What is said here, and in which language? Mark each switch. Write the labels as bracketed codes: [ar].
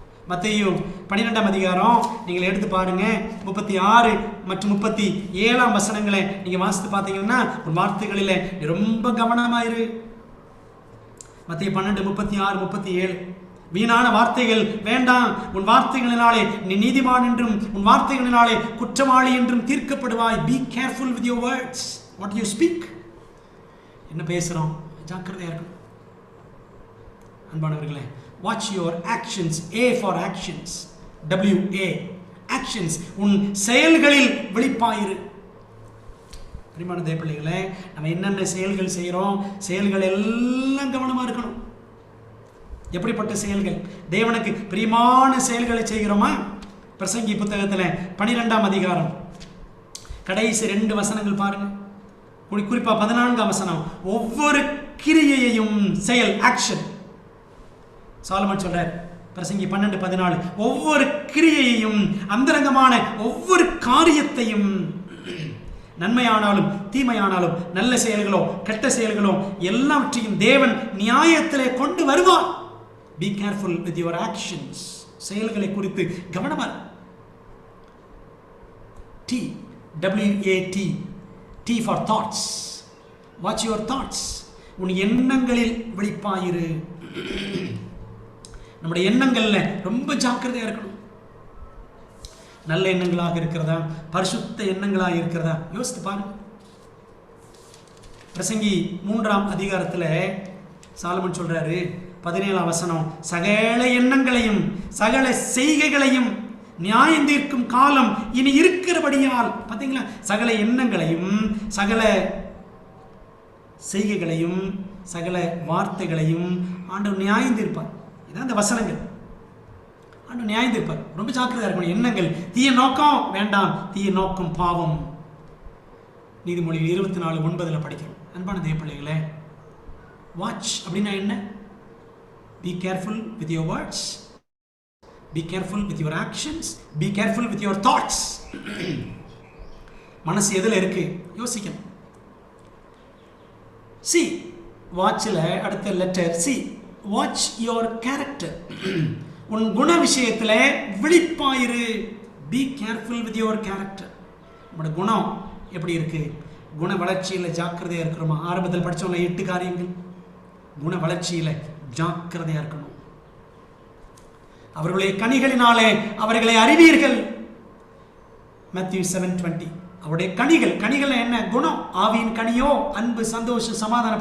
[ta] மத்தேயு 12ஆம் அதிகாரம் நீங்கள் எடுத்து பாருங்க, 36 மற்றும் 37 வசனங்களை நீங்க வாசித்து பார்த்தீங்கன்னா, உன் வார்த்தைகளில் ரொம்ப கவனமாயிரு. மத்தேயு 12, 36, 37. வீணான வார்த்தைகள் வேண்டாம். உன் வார்த்தைகளினாலே நீ நீதிமான் என்றும் உன் வார்த்தைகளினாலே குற்றவாளி என்றும் தீர்க்கப்படுவாய். [en] Be careful with your words, what you speak. [ta] என்ன பேசுறோம், ஜாக்கிரதையா இருக்கணும். அன்பானவர்களே, [en] watch your actions. A for actions, WA, actions. [ta] உன் செயல்களில் விழிப்பாயிரு. பிரியமான தேவப்பிள்ளைகளே, நம்ம என்னென்ன செயல்கள் செய்கிறோம், செயல்கள் எல்லாம் கவனமா இருக்கணும். எப்படிப்பட்ட செயல்கள்? தேவனுக்கு பிரியமான செயல்களை செய்கிறோமா? பிரசங்கி புத்தகத்தில் 12ஆம் அதிகாரம் கடைசி 2 வசனங்கள் பாருங்க. குறிப்பா 14ஆம் வசனம். ஒவ்வொரு கிரியையையும், செயல், ஆக்ஷன். சாலமன் சொல்றார், பிரசங்கி 12:14, ஒவ்வொரு கிரியையையும், அந்தரங்கமான ஒவ்வொரு காரியத்தையும், நன்மையானாலும் தீமையானாலும், நல்ல செயல்களோ கெட்ட செயல்களோ, எல்லாவற்றையும் தேவன் நியாயத்திலே கொண்டு வருவார். [en] Be careful with your actions. [ta] செயல்களை குறித்து கவனமா. [en] T, W-A-T, T for thoughts. Watch your thoughts. [ta] உன் எண்ணங்களில் விழிப்பாயிரு. நம்முடைய எண்ணங்கள்ல ரொம்ப ஜாக்கிரதையா இருக்கணும். நல்ல எண்ணங்களாக இருக்கிறதா, பரிசுத்த எண்ணங்களாக இருக்கிறதா யோசித்து பாருங்க. பிரசங்கி 3ஆம் அதிகாரத்தில் சாலமன் சொல்றாரு, 17ஆம் வசனம், சகல எண்ணங்களையும் சகல செய்கைகளையும் நியாயம் தீர்க்கும் காலம் இனி இருக்கிறபடியால். பார்த்தீங்களா, சகல எண்ணங்களையும் சகல செய்கைகளையும் சகல வார்த்தைகளையும் ஆண்டவர் நியாயம் தீர்ப்பார். இதான் அந்த வசனங்கள். ஆண்டவர் நியாயம் தீர்ப்பார். ரொம்ப ஜாக்கிரதையா இருக்கணும். எண்ணங்கள், தீய நோக்கம் வேண்டாம். தீய நோக்கம் பாவம். நீதிமொழிகள் 24:9 படிக்கிறோம். அன்பான தேவப்பிள்ளைகளே, வாட்ச் அப்படின்னா என்ன? [en] Be careful with your words. Be careful with your actions. Be careful with your thoughts. [ta] மனசு எதில் இருக்கு யோசிக்கணும். C, வாட்ச்ல அடுத்த letter C. [en] Watch your character. [ta] உன் குண விஷயத்தில் விழிப்பாயிரு. [en] Be careful with your character. [ta] நம்முடைய குணம் எப்படி இருக்கு? குண வளர்ச்சியில் ஜாக்கிரதையா இருக்கிறோமா? ஆரம்பத்தில் படிச்சோம்ல 8 காரியங்கள். குண வளர்ச்சியில் ஜாக்கிரதையா இருக்கணும். அவர்களுடைய கனிகளினாலே அவர்களை அறிவீர்கள். Matthew 7:20. அவருடைய கனிகள், கனிகள் என்ன? குணம். ஆவியின் கனியோ அன்பு, சந்தோஷம், சமாதானம்.